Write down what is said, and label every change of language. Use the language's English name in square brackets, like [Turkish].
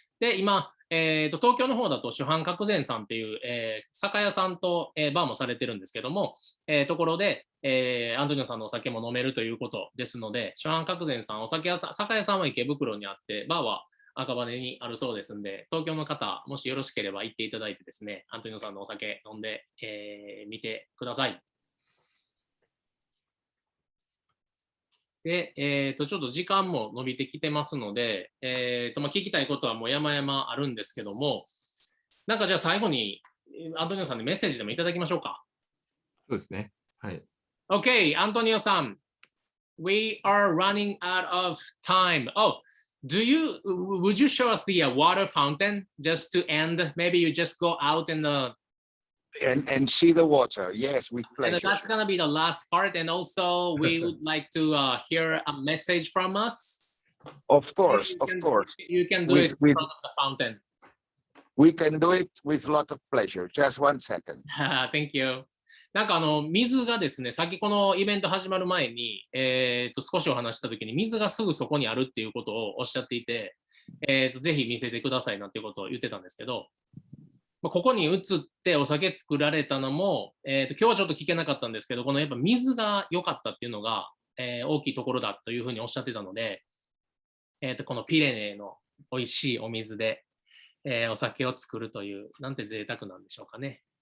[Japanese] で今、東京の方だと主販角膳さんっていう、酒屋さんと、バーもされてるんですけども、ところで、アントニオさんのお酒も飲めるということですので、主販角膳さん、酒屋さんは池袋にあって、バーは赤羽にあるそうですんで、東京の方、もしよろしければ行っていただいてですね、アントニオさんのお酒飲んでみてください。で、ちょっと時間も伸びてきてますので、聞きたいことはもう山々あるんですけども、なんかじゃあ最後にアントニオさんにメッセージでもいただきましょうか。そうですね。はい。 [English] OK、アントニオさん、We are running out of time. Would you show us the water fountain just to end? Maybe you just go out in the and see the water. Yes, with pleasure. And that's gonna be the last part. And also, we would like to hear a message from us. Of course, of course. You can do it in front of the fountain. We can do it with a lot of pleasure. Just 1 second. Thank you. [Japanese] なんか水がですね、さっきこのイベント始まる前に、少しお話したときに、水がすぐそこにあるっていうことをおっしゃっていて、ぜひ見せてくださいなんていうことを言ってたんですけど、ここに移ってお酒作られたのも、今日はちょっと聞けなかったんですけど、このやっぱ水が良かったっていうのが、大きいところだというふうにおっしゃってたので、このピレネーの美味しいお水で、お酒を作るという、なんて贅沢なんでしょうかね。